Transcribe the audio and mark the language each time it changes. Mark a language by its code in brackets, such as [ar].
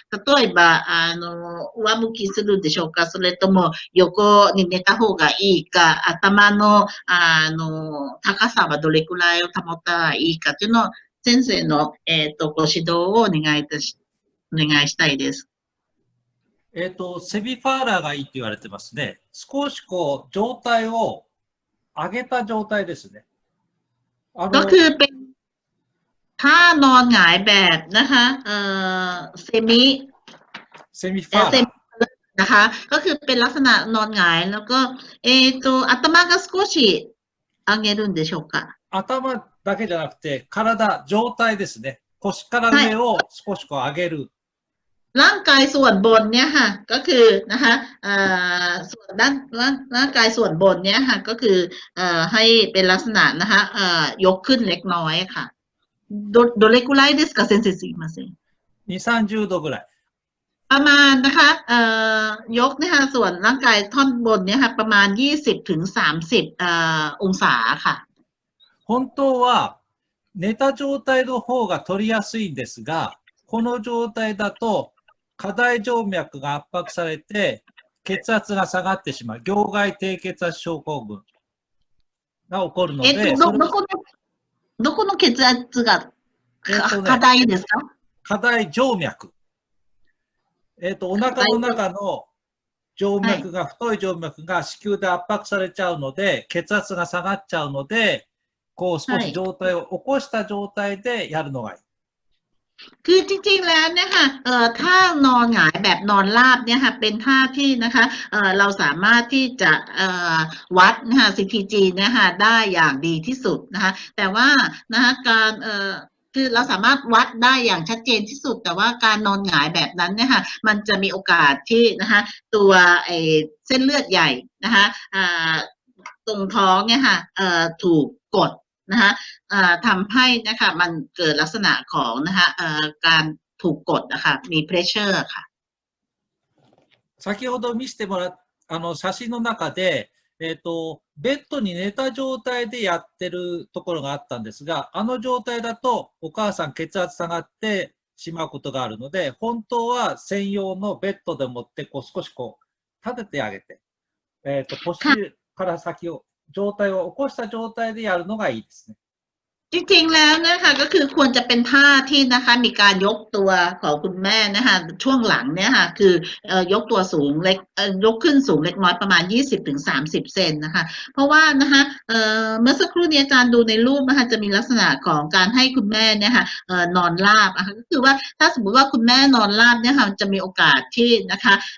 [ja] 例えば、上向きするでしょうか。それとも横に寝た方がいいか、頭の、高さはどれくらいを保ったらいいかというのを、先生の、ご指導をお願いしたいです。セビファーラーがいいって言われてますね。少しこう、状態を上げた状態ですね。 [th] ก็คือเป็นท่านอนหงายแบบนะคะเซ [ja] ミファーラー [th] นะคะ ก็คือเป็นลักษณะนอนหงายแล้วก็ [ja] 頭が少し上げるんでしょうか。頭だけじゃなくて、状態ですね。腰から上を少しこう上げる。 [th] ร่างกายส่วนบนเนี่ยค่ะก็คือนะคะส่วนร่างกายส่วนบนเนี่ยค่ะก็คือให้เป็นลักษณะนะคะยกขึ้นเล็กน้อยค่ะ [ja] どれくらいですか先生すいません 2、30度ぐらい [th] ประมาณนะคะยกเนี่ยค่ะส่วนร่างกายท่อนบนเนี่ยค่ะประมาณ20 ถึง 30องศาค่ะ [ja] 本当は寝た状態の方が取りやすいんですが、この状態だと下大静脈が圧迫されて血圧が下がってしまう業外低血圧症候群が起こるので、どこの血圧が下大ですか？下大静脈。お腹の中の静脈が、太い静脈が子宮で圧迫されちゃうので、血圧が下がっちゃうので、こう少し状態を起こした状態でやるのがいい。 [th] คือจริงๆแล้วเนี่ยค่ะถ้านอนหงายแบบนอนราบเนี่ยค่ะเป็นท่าที่นะคะเราสามารถที่จะ วัดนะคะ CTG เนี่ยค่ะได้อย่างดีที่สุดนะคะแต่ว่านะคะการคือเราสามารถวัดได้อย่างชัดเจนที่สุดแต่ว่าการนอนหงายแบบนั้นเนี่ยค่ะมันจะมีโอกาสที่นะคะตัวเส้นเลือดใหญ่นะคะตรงท้องเนี่ยค่ะถูกกดนะคะทำให้นะคะมันเกิดลักษณะของนะคะการถูกกดนะคะมี pressure ค่ะ [ja] 先ほど見せてもらった写真の中で、ベッドに寝た状態でやってるところがあったんですが、あの状態だとお母さん血圧下がってしまうことがあるので、本当は専用のベッドでもってこう少しこう立ててあげて、腰から先を状態を起こした状態でやるのがいいですね。 [th] จริงๆแล้วนะคะก็คือควรจะเป็นท่าที่นะคะมีการยกตัวของคุณแม่นะคะช่วงหลังเนี่ยค่ะคือยกตัวสูงเล็กยกขึ้นสูงเล็กน้อยประมาณ 20-30 เซนนะคะเพราะว่านะคะเมื่อสักครู่นี้อาจารย์ดูในรูปนะคะจะมีลักษณะของการให้คุณแม่เนี่ยค่ะนอนราบนะคะก็คือว่าถ้าสมมติว่าคุณแม่นอนราบเนี่ยค่ะจะมีโอกาสที่นะคะ